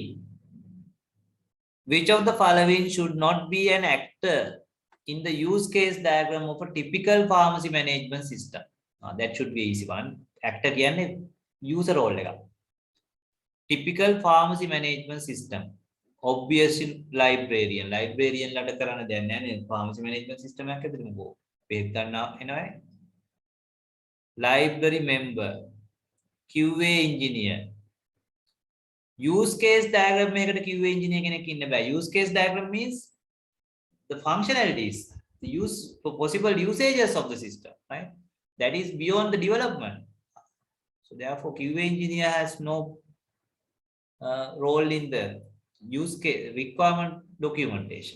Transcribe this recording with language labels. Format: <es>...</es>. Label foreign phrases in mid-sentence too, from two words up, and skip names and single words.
<en>Which of the following should not be an actor in the use case diagram of a typical pharmacy management system? That should be easy one. Actor කියන්නේ user role එක. Typical pharmacy management system.</en> <si>Obviously librarian ලට කරන්න දෙයක් නැහැ නේද?</si> <en>Pharmacy management system</en> <si>එකක් ඇතුළේ මොකෝ බෙහෙත් ගන්න එනවා.</si> <en>Library member, QA engineer. Use case diagram</en> <si>එකකට</si> <en>QA engineer</en> <si>කෙනෙක් ඉන්න බෑ.</si> <en>Use case diagram means the functionalities, the use for possible usages of the system, right? That is beyond the development. So therefore QA engineer has no role in the use case requirement documentation.</en>